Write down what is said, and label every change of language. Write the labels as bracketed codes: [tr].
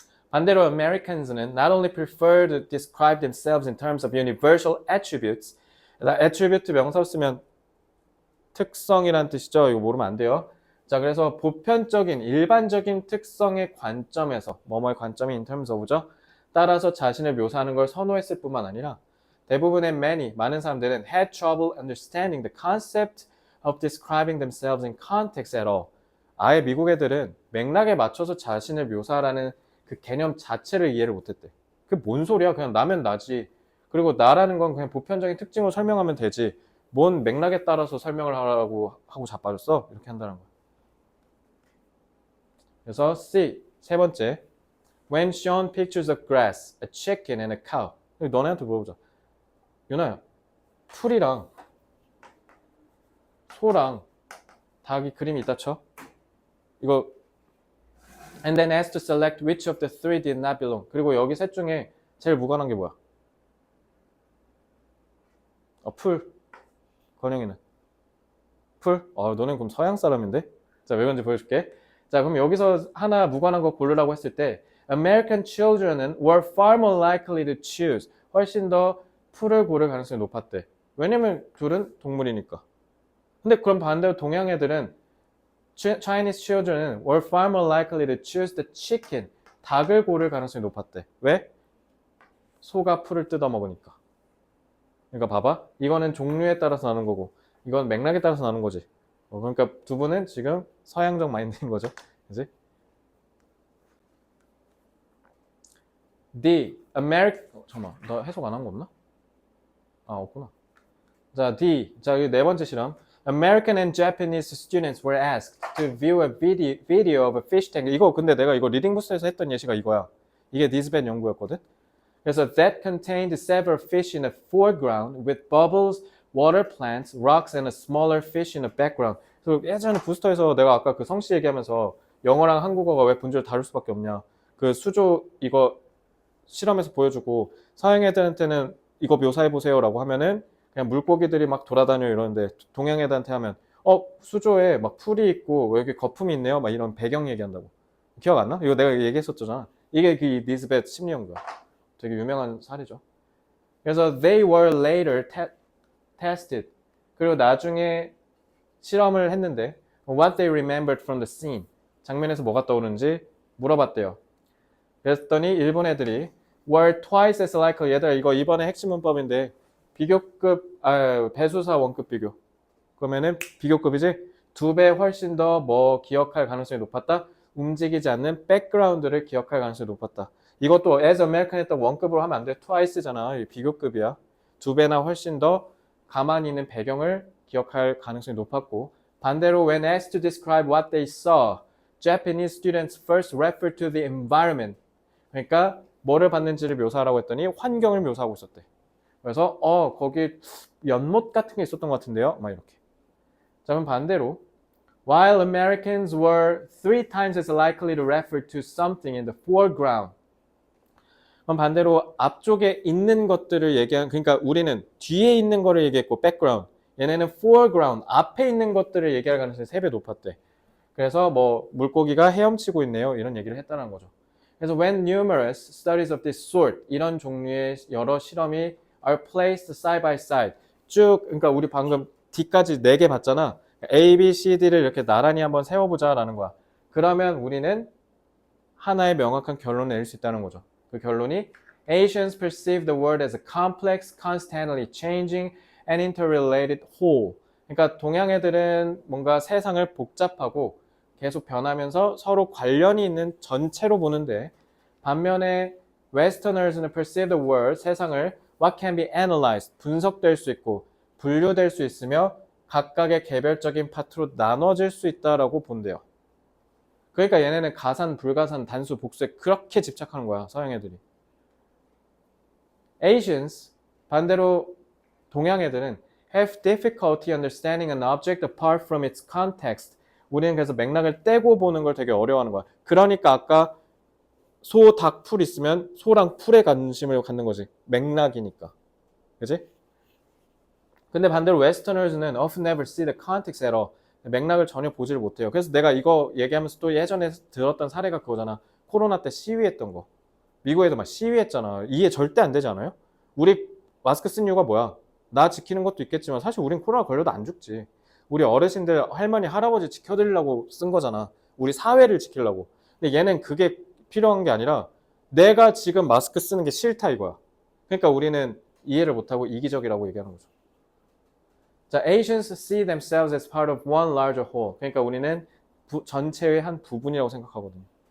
[ko] 반대로 [en] Americans는 not only prefer to describe themselves in terms of universal attributes. [ko] attribute 명사 쓰면 특성이란 뜻이죠. 이거 모르면 안 돼요. 자, 그래서 보편적인 일반적인 특성의 관점에서 뭐뭐의 관점이 [en] in terms of [ko] 죠. 따라서 자신을 묘사하는 걸 선호했을 뿐만 아니라 대부분의 많은 사람들은 [en] had trouble understanding the concept of describing themselves in context at all. [ko] 아예 미국 애들은 맥락에 맞춰서 자신을 묘사하라는 그 개념 자체를 이해를 못했대. 그게 뭔 소리야? 그냥 나면 나지. 그리고 나라는 건 그냥 보편적인 특징으로 설명하면 되지. 뭔 맥락에 따라서 설명을 하라고 하고 자빠졌어? 이렇게 한다는 거야. 그래서 C, 세 번째. [en] When shown pictures of grass, a chicken and a cow. [ko] 너네한테 물어보자. 윤아야, 풀이랑 소랑 닭이 그림이 있다 쳐. 이거 [en] and then asked to select which of the three did not belong. [ko] 그리고 여기 셋 중에 제일 무관한 게 뭐야? 풀. 건영이는 풀? 너는 그럼 서양 사람인데? 자, 왜 그런지 보여줄게. 자, 그럼 여기서 하나 무관한 거 고르라고 했을 때 American children은 [en] were far more likely to choose. [ko] 훨씬 더 풀을 고를 가능성이 높았대. 왜냐면 둘은 동물이니까. 근데 그럼 반대로 동양 애들은 [en] Chinese children은 were far more likely to choose the chicken. [ko] 닭을 고를 가능성이 높았대. 왜? 소가 풀을 뜯어 먹으니까. 그러니까 봐봐. 이거는 종류에 따라서 나는 거고 이건 맥락에 따라서 나는 거지. 그러니까 두 분은 지금 서양적 마인드인 거죠. 그지? [en] The American [ko] 잠깐만. 나 해석 안 한 거 없나? 아, 없구나. 자, 자, 여기 네 번째 실험. [en] American and Japanese students were asked to view a video of a fish tank. [ko] 이거 근데 내가 이거 리딩 부스에서 했던 예시가 이거야. 이게 니스벳 연구였거든. 그래서 [en] that contained several fish in the foreground with bubbles, water plants, rocks, and a smaller fish in the background. [ko] 그래서 예전에 부스터에서 내가 아까 그 성씨 얘기하면서 영어랑 한국어가 왜 분주를 다를 수밖에 없냐. 그 수조 이거 실험에서 보여주고 서양 애들한테는 이거 묘사해보세요라고 하면은 그냥 물고기들이 막 돌아다녀 이러는데 동양 애들한테 하면 수조에 막 풀이 있고 여기 거품이 있네요 막 이런 배경 얘기한다고. 기억 안 나? 이거 내가 얘기했었잖아. 이게 그 니스벳 심리연구야. 되게 유명한 사례죠. 그래서 [en] they were later tested. [ko] 그리고 나중에 실험을 했는데 [en] what they remembered from the scene. [ko] 장면에서 뭐가 떠오르는지 물어봤대요. 그랬더니 일본 애들이 [en] were twice as likely. [ko] 얘들아 이거 이번에 핵심 문법인데 비교급 배수사 원급 비교. 그러면은 비교급이지? 2배 훨씬 더 뭐 기억할 가능성이 높았다. 움직이지 않는 백그라운드를 기억할 가능성이 높았다. 이것도 [en] as American [ko] 했던 원급으로 하면 안 돼. twice잖아. 비교급이야. 2배나 훨씬 더 가만히 있는 배경을 기억할 가능성이 높았고 반대로 [en] when asked to describe what they saw, Japanese students first referred to the environment. [ko] 그러니까 뭐를 봤는지를 묘사하라고 했더니 환경을 묘사하고 있었대. 그래서 거기 연못 같은 게 있었던 것 같은데요. 막 이렇게. 자, 그럼 반대로 [en] while Americans were 3 times as likely to refer to something in the foreground. [ko] 그럼 반대로 앞쪽에 있는 것들을 그러니까 우리는 뒤에 있는 거를 얘기했고 background. 얘네는 foreground, 앞에 있는 것들을 얘기할 가능성이 3배 높았대. 그래서 뭐 물고기가 헤엄치고 있네요. 이런 얘기를 했다는 거죠. 그래서 [en] when numerous studies of this sort, [ko] 이런 종류의 여러 실험이 [en] are placed side by side. [ko] 쭉, 그러니까 우리 방금 D까지 4개 봤잖아. A, B, C, D를 이렇게 나란히 한번 세워보자라는 거야. 그러면 우리는 하나의 명확한 결론을 내릴 수 있다는 거죠. 그 결론이 [en] Asians perceive the world as a complex, constantly changing and interrelated whole. [ko] 그러니까 동양 애들은 뭔가 세상을 복잡하고 계속 변하면서 서로 관련이 있는 전체로 보는데 반면에 Westerners는 [en] perceive the world, [ko] 세상을 [en] what can be analyzed, [ko] 분석될 수 있고 분류될 수 있으며 각각의 개별적인 파트로 나눠질 수 있다라고 본대요. 그러니까 얘네는 가산, 불가산, 단수, 복수에 그렇게 집착하는 거야, 서양 애들이. [en] Asians, [ko] 반대로 동양 애들은 [en] have difficulty understanding an object apart from its context. [ko] 우리는 그래서 맥락을 떼고 보는 걸 되게 어려워하는 거야. 그러니까 아까 소, 닭, 풀 있으면 소랑 풀에 관심을 갖는 거지. 맥락이니까. 그지? 근데 반대로 [en] Westerners는 often never see the context at all. [ko] 맥락을 전혀 보지를 못해요. 그래서 내가 이거 얘기하면서 또 예전에 들었던 사례가 그거잖아. 코로나 때 시위했던 거. 미국에도 막 시위했잖아. 이해 절대 안 되지 않아요? 우리 마스크 쓴 이유가 뭐야? 나 지키는 것도 있겠지만 사실 우린 코로나 걸려도 안 죽지. 우리 어르신들, 할머니, 할아버지 지켜드리려고 쓴 거잖아. 우리 사회를 지키려고. 근데 얘는 그게 필요한 게 아니라 내가 지금 마스크 쓰는 게 싫다 이거야. 그러니까 우리는 이해를 못하고 이기적이라고 얘기하는 거죠. [en] 자, Asians see themselves as part of one larger whole. [ko] 그러니까 우리는 전체의 한 부분이라고 생각하거든요.